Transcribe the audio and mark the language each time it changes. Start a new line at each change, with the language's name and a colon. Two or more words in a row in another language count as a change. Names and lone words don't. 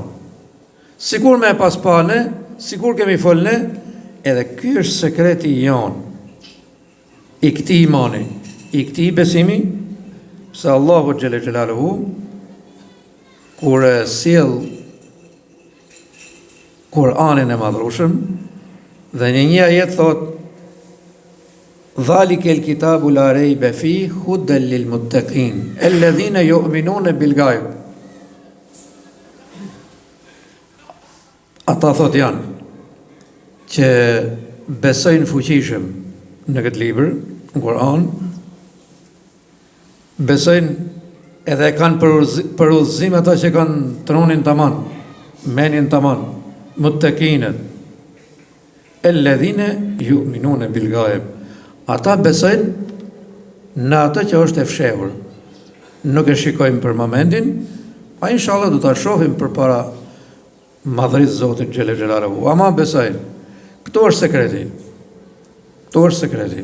Albanian: Sikur me pas pa ne, sikur kemi folë ne, edhe ky është sekreti jonë, i këtij imani, i këtij besimi, se Allahu
Arabic: جل جلاله
Albanian: kur sjell Kur'anin e madhrueshëm, dhe në një ajet thot:
Arabic: "ذلك الكتاب لا ريب فيه هدى للمتقين الذين يؤمنون بالغيب."
Albanian: Ata thot janë që besojnë fuqishëm në këtë libër, në Kur'an, besojnë edhe kanë për udhëzim ata që kanë tronin tamam, menin tamam, muttaqinët,
Arabic: الذين يؤمنون بالغيب.
Albanian: Ata besojnë në atë që është e fshehur. Nuk e shikojmë për momentin, pa inshallah do ta shohim përpara madhërisë Zotit
Arabic: جل جلاله.
Albanian: Ama besojnë. Këto është sekreti. Këto është sekreti.